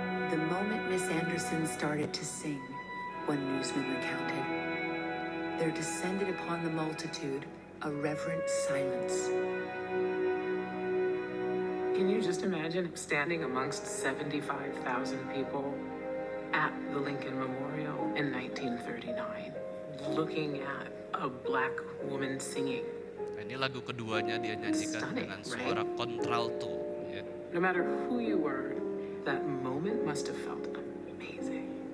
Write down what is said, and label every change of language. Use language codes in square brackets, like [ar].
[en] The moment Miss Anderson started to sing, one newsman recounted, there descended upon the multitude a reverent silence. Can you just imagine standing amongst 75,000 people at the Lincoln Memorial in 1939, looking at a black woman singing? [id] Ini lagu keduanya dia nyanyikan [en] Stunning, [id] dengan suara kontralto. Ya. [en] No matter who you were, that moment must have felt amazing.